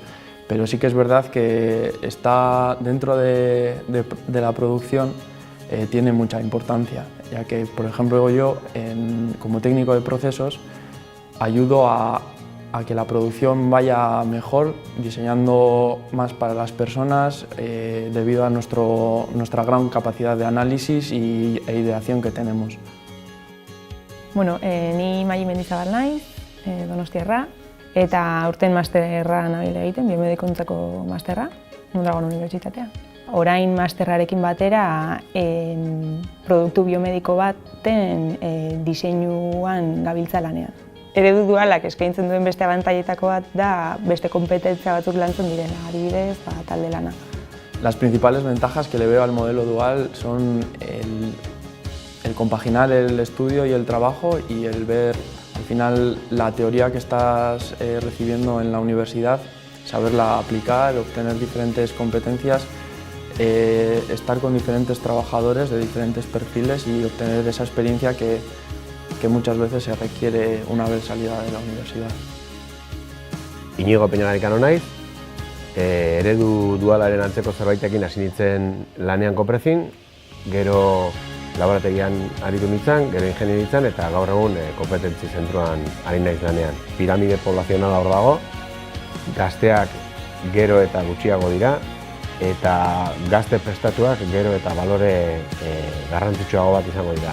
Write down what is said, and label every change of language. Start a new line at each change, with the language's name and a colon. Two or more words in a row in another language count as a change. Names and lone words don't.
Spanish: Pero sí que es verdad que está dentro de la producción, tiene mucha importancia, ya que, por ejemplo, yo, como técnico de procesos, ayudo a que la producción vaya mejor, diseñando más para las personas, debido a nuestra gran capacidad de análisis e ideación que tenemos.
Basque: Bueno, ni Mai Mendizabal naiz, Donostiarra, eta aurten masterra nabil egiten, biomedikuntzako masterra, Mondragon Unibertsitatea. Orain masterrarekin batera, produktu biomediko baten diseinuan gabiltza lanean. Eredu dualak eskaintzen duen beste abantailetako bat da beste konpetentzia batzuk lantzen direla, adibidez, talde lana.
Spanish: Las principales ventajas que le veo al modelo dual son el compaginar el estudio y el trabajo y el ver al final la teoría que estás recibiendo en la universidad, saberla aplicar, obtener diferentes competencias, estar con diferentes trabajadores de diferentes perfiles y obtener esa experiencia que muchas veces se requiere una vez salida de la universidad.
Basque: Iñigo Peñagarikano naiz, eredu dualaren antzeko zerbaitekin hasi nintzen lanean Koprezin, gero laborategian aritu nintzen, gero ingenieritzan eta gaur egun kompetentzi zentroan ari naiz lanean. Piramide poblazionala hor dago, gazteak gero eta gutxiago dira, eta gazte prestatuak gero eta balore garrantzitsuago bat izango dira.